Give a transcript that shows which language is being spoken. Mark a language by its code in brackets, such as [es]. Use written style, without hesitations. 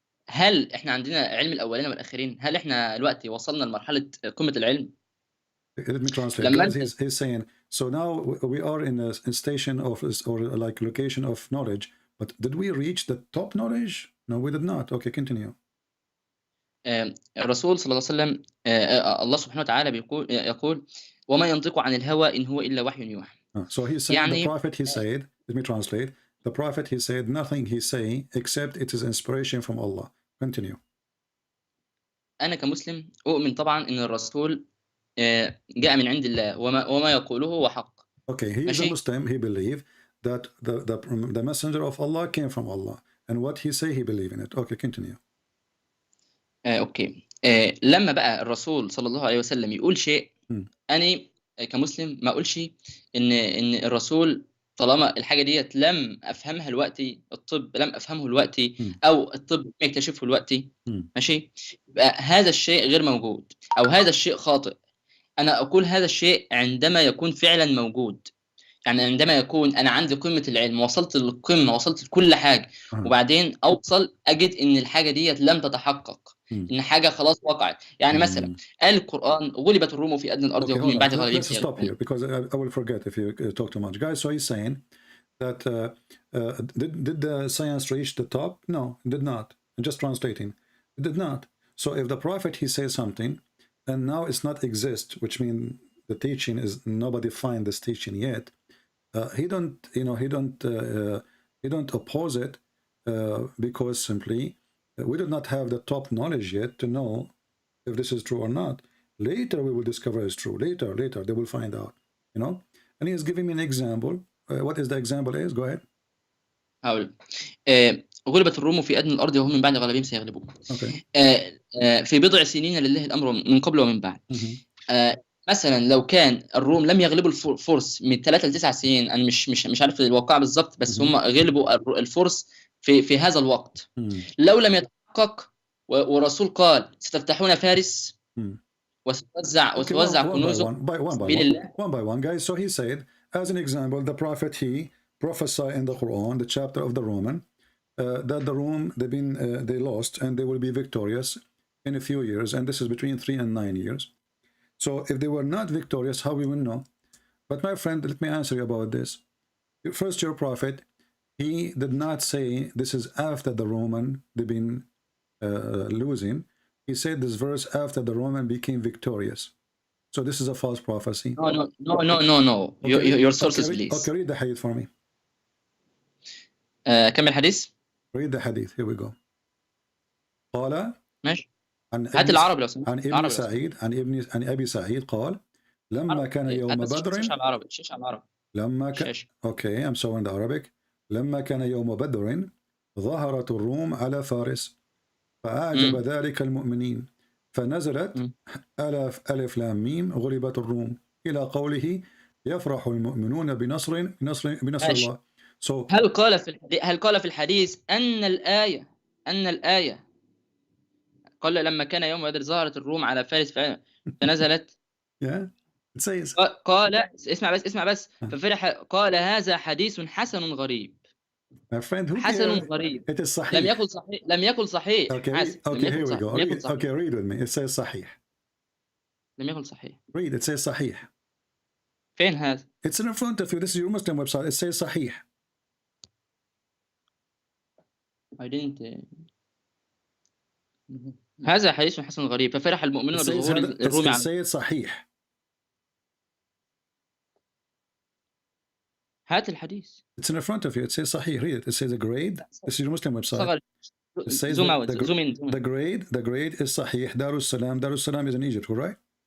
[ar] هل احنا عندنا علم الأولين والآخرين؟ هل احنا دلوقتي وصلنا لمرحلة قمة العلم؟ [en] Let me translate. He's saying, so now we are in a station of, or like location of knowledge, but did we reach the top knowledge? No, we did not. Okay, continue. [ar] الرسول صلى الله عليه وسلم الله سبحانه وتعالى يقول وما ينطق عن الهوى إن هو إلا وحي يوحى. [en] So he's saying the prophet, he said, let me translate. The prophet, he said, nothing he say except it is inspiration from Allah. Continue. [ar] أنا كمسلم أؤمن طبعا إن الرسول جاء من عند الله وما يقوله هو حق. [en] Okay, he is a Muslim. He believe that the messenger of Allah came from Allah, and what he say he believe in it. Okay, continue. Okay. [ar] لما بقى الرسول صلى الله عليه وسلم يقول شيء انا كمسلم ما اقولش ان الرسول طالما الحاجه ديت لم افهمها دلوقتي، الطب لم افهمه دلوقتي او الطب لم يكتشفه دلوقتي، ماشي، يبقى هذا الشيء غير موجود او هذا الشيء خاطئ. انا اقول هذا الشيء عندما يكون فعلا موجود، يعني عندما يكون انا عندي قمه العلم، وصلت للقمه، وصلت لكل حاجه، وبعدين اوصل اجد ان الحاجه ديت لم تتحقق، ان حاجه خلاص وقعت. يعني مثلا قال القران غلبت الروم في ادنى الارض وهم من بعد غلبهم. [en] Let's stop here because I will forget if you talk too much, guys. So he's saying that did the science reach the top? No, it did not. I'm just translating. It did not. So if the prophet he says something, and now it's not exist, which means the teaching is nobody find this teaching yet. He don't oppose it because simply we do not have the top knowledge yet to know if this is true or not. Later we will discover it's true. Later they will find out. And he is giving me an example. What is the example is? Go ahead. [ar] هقول غلبت الروم في أدنى الأرض وهم من بعد غلبهم سيغلبون. في بضع سنين لله الأمر من قبل ومن بعد. مثلا لو كان الروم لم يغلبوا الفرس من 3 ل 9 سنين، انا مش عارف الواقع بالظبط، بس هم غلبوا الفرس في هذا الوقت. لو لم يتحقق والرسول قال ستفتحون فارس وتوزع كنوزهم سبيل الله. [en] One by one, guys. So he said, as an example, the prophet, he prophesied in the Quran, the chapter of the Roman, that the Rome they lost and they will be victorious in a few years, and this is between 3 and 9 years. So if they were not victorious, how we will know? But my friend, let me answer you about this. First, your prophet, he did not say this is after the Roman they've been losing. He said this verse after the Roman became victorious. So this is a false prophecy. No. Okay. Your sources, please. Okay, read the hadith for me. [ar] كمل الحديث. [en] Read the hadith. Here we go. [ar] قال ماشي. هات العربي لو سمحت. عن ابن سعيد عن ابي سعيد قال لما كان يوم بدر. شيش على العربي. لما كان [en] Okay I'm showing the Arabic. [ar] لما كان يوم بدر ظهرت الروم على فارس فأعجب ذلك المؤمنين فنزلت ألف لام ميم غلبت الروم إلى قوله يفرح المؤمنون بنصر الله. [en] So [ar] هل قال في الحديث أن الآية قال لما كان يوم بدر ظهرت الروم على فارس فنزلت [en] it says [ar] قال اسمع بس ففرح قال هذا حديث حسن غريب. [en] My friend, [ar] حسن غريب. [en] It is صحيح. [ar] لم يكن صحيح. [en] Okay, here we go. Okay, read with me. It says صحيح. [ar] لم يكن صحيح. [en] Read. It says صحيح. [ar] فين هذا؟ [en] It's in front of you. This is your Muslim website. It says صحيح. I didn't. [ar] هذا حديث حسن غريب ففرح المؤمنون بظهور الروم على. [en] It says صحيح. [ar] هات الحديث. [en] It's in front of you. It says صحيح. Read it. It says a grade. This is your Muslim website. It says zoom out. Zoom in. The grade is صحيح. Darussalam. Darussalam is in Egypt, right?